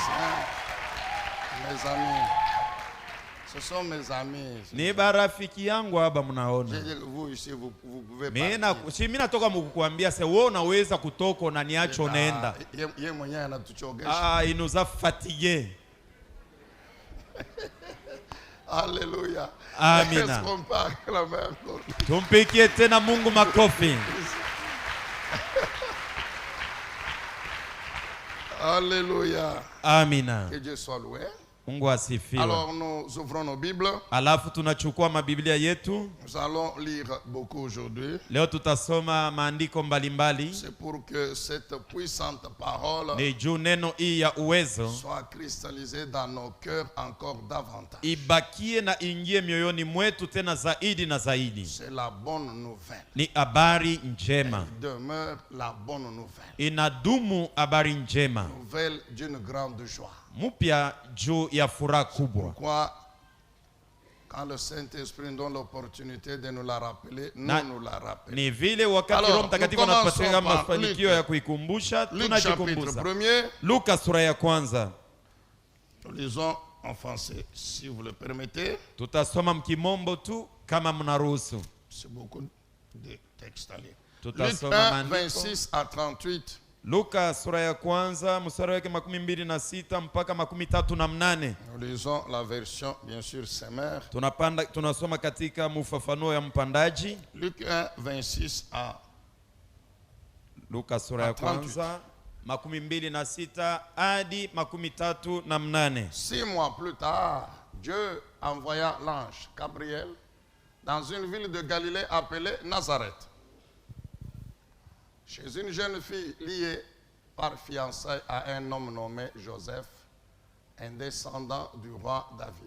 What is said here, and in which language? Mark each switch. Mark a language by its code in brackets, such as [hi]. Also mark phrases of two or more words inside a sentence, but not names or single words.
[fr] Mes amis, ce sont mes amis. [sw] Ni barafiki yangu haba [fr] J'ai [sw] mnaona. [fr] dit que vous ici, vous pouvez [sw] Mimi [fr] partir. [sw] natoka mkukuambia se wewe unaweza kutoka na niacho nenda. Ye mwenyewe anatuchogesha. [fr] Ah, il nous a fatigués. Alléluia. [sw] Amina. [fr] Est-ce qu'on peut acclamer encore? [sw] Tumpikie tena Mungu makofi. [fr] Alléluia. [sw] Amina. [fr] Que Dieu soit loué. [sw] Mungu asifiwe. [fr] Alors nous ouvrons nos Bibles. [sw] Alafu tunachukua mabiblia yetu. [fr] Nous allons lire beaucoup aujourd'hui. [sw] Leo tutasoma maandiko mbalimbali. [fr] C'est pour que cette puissante parole [sw] Ni juu neno hii ya uwezo [fr] soit cristallisée dans nos cœurs encore davantage. [sw] ibakie na ingie mioyoni mwetu tena zaidi na zaidi. [fr] C'est la bonne nouvelle. [sw] Ni habari njema. [fr] Elle demeure la bonne nouvelle. [sw] Inadumu habari njema. [fr] Nouvelle d'une grande joie. [sw] Mupya juu ya furaha kubwa. [fr] Pourquoi, quand le Saint-Esprit nous donne l'opportunité de nous la rappeler, nous la rappelons. [sw] Ni vile wakati Roho Mtakatifu anatupatia mafanikio ya kuikumbusha, [fr] Luc chapitre [sw] tunajikumbuza. [fr] 1er. [sw] Luka sura ya kwanza. [fr] Nous lisons en français, si vous le permettez. [sw] Tutasoma mkimombo tu kama mnaruhusu. [fr] C'est beaucoup de textes à lire. Luc [sw] Tutasoma [fr] 1, [sw] maandiko. [fr] 26 à 38. [sw] Luka sura ya kwanza mstari wake 26 mpaka 38. [fr] Nous lisons la version, bien sûr, Semer. [sw] Tunasoma katika mfafanuo ya mpandaji. [fr] Luc 1, 26 à [sw] Luka sura ya kwanza 26 hadi 38. [fr] 6 mois plus tard, Dieu envoya l'ange Gabriel dans une ville de Galilée appelée Nazareth, chez une jeune fille liée par fiançailles à un homme nommé Joseph, un descendant du roi David.